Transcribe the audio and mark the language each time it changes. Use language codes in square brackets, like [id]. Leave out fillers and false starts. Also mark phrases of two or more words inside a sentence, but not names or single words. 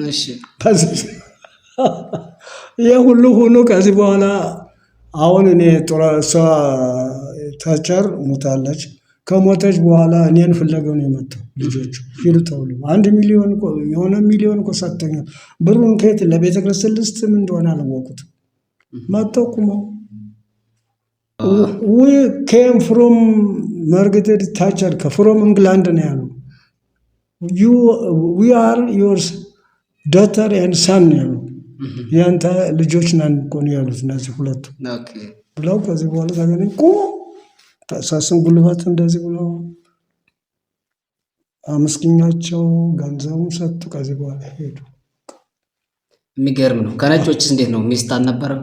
[am] ይህ ሁሉ ሆኖ ከዚህ በኋላ አሁን እኔ ታቸር ሞታለች። ከሞተች በኋላ እኔን ፍለገው ነው የመጣው። ልጆቹ ሂዱ ተብሎ 1 ሚሊዮን የሆነ ሚሊዮን እኮ ሰጥተኛል። ብሩን ከየት ለቤተክርስቲያን ልስጥ ምን እንደሆነ አላወቁትም። መጥተው ቁመው [en] we came from ማርጋሬት ታቸር from England [am] ነው ያሉ። [en] we are your daughter and son [am] ነው ያሉ። ያንተ ልጆች ነን እኮ ነው ያሉት እነዚህ ሁለቱ ብለው ከዚህ በኋላ ታገኘ ተሳስን ጉልበት እንደዚህ ብለው አመስግኛቸው ገንዘቡን ሰጡ። ከዚህ በኋላ ሄዱ። የሚገርም ነው። ከነጮችስ እንዴት ነው? ሚስት አልነበረም?